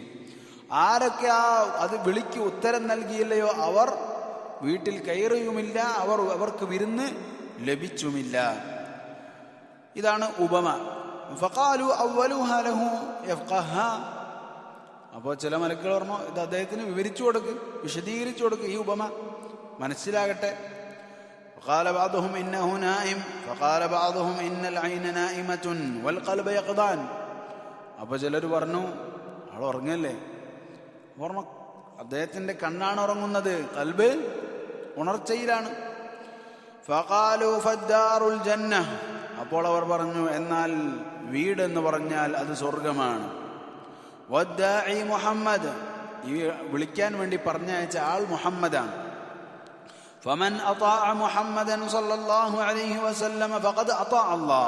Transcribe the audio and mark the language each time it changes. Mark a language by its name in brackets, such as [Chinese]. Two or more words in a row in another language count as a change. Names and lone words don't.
[Malayalam] ആരൊക്കെ അത് വിളിക്ക് ഉത്തരം നൽകിയില്ലയോ അവർ വീട്ടിൽ കയറിയുമില്ല, അവർക്ക് വിരുന്ന് ലഭിച്ചുമില്ല. ഇതാണ് ഉപമ. [Arabic] فقالوا أولوها له يفقهها. [Malayalam] അപ്പോൾ ചില മലക്കുകൾ പറഞ്ഞു, ഇത് അദ്ദേഹത്തിന് വിവരിച്ചു കൊടുക്ക്, വിശദീകരിച്ചു കൊടുക്ക്, ഈ ഉപമ മനസ്സിലാകട്ടെ. [Arabic] فقال بعضهم إنه نائم فقال بعضهم إن العين نائمة والقلب يقظان. [Malayalam] അപ്പോൾ ചിലർ പറഞ്ഞു ആൾ ഉറങ്ങല്ലേ, പറഞ്ഞു അദ്ദേഹത്തിൻ്റെ കണ്ണാണ് ഉറങ്ങുന്നത്, ഖൽബ് ഉണർച്ചയിലാണ്. [Arabic] فقالوا فالدار الجنة. [Malayalam] അപ്പോൾ അവർ പറഞ്ഞു, എന്നാൽ വീടെന്ന് പറഞ്ഞാൽ അത് സ്വർഗമാണ്. [Arabic] والداعي محمد, [Malayalam] ഈ വിളിക്കാൻ വേണ്ടി പറഞ്ഞയച്ച ആൾ മുഹമ്മദാണ്. [Arabic] فمن أطاع محمدا صلى الله عليه وسلم فقد أطاع الله.